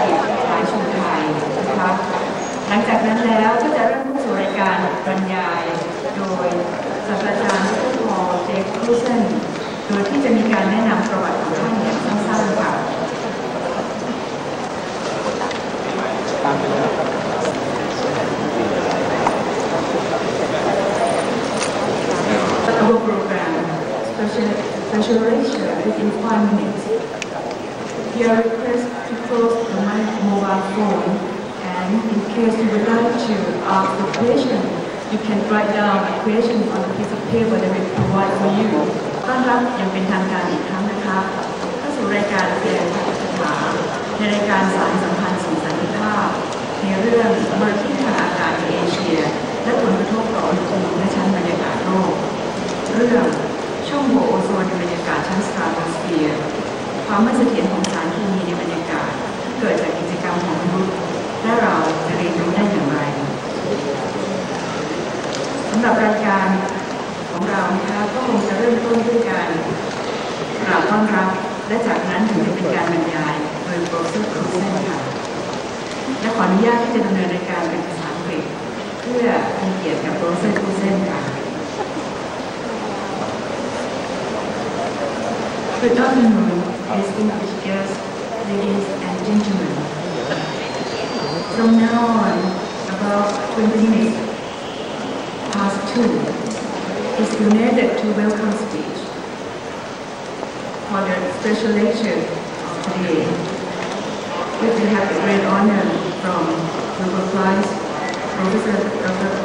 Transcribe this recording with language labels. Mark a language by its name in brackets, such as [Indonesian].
[Thai] อดีตนายชุนไทยนะคะหลังจากนั้นแล้วก็จะเริ่มเข้าสู่รายการบรรยายโดยศาสตราจารย์ดร.พอล เจค ครูเซนโดยที่จะมีการแนะนำประวัติของท่านอย่างสั้นๆค่ะ [English] Our program special lecture within 5 minutes. You are requested to close the mobile phone, and in case you would like to ask a question, you can write down a question on a piece of paper that we provide for you. [Thai] ต้อนรับอย่างเป็นทางการอีกครั้งนะคะเข้าสู่รายการแสดงปาฐกถาในรายการสารสัมพันธ์สู่สันติภาพในเรื่องมลพิษทางอากาศในเอเชียและผลกระทบต่ออุณหภูมิและชั้นบรรยากาศโลกเรื่องช่องโหว่โอโซนในบรรยากาศชั้นสตราโตสเฟียร์ความไม่เสถียรของสารเคมีในบรรยากาศที่เกิดจากกิจกรรมของมนุษย์และเราจะเรียนรู้ได้อย่างไร สำหรับรายการของเรานะคะก็คงจะเริ่มต้นด้วยการกล่าวต้อนรับและจากนั้นถึงจะเป็นการบรรยายโดยโปรเฟสเซอร์ครูเซนค่ะและขออนุญาตที่จะดำเนินรายการเป็นภาษาอังกฤษเพื่อเป็นเกียรติกับโปรเฟสเซอร์ครูเซนค่ะ [English] Good afternoon, distinguished guests, ladies and gentlemen. From now on, about 20 minutes past 2 is donated to welcome speech for the special lecture of today, which we have the great honor from Nobel Prize Professor Dr.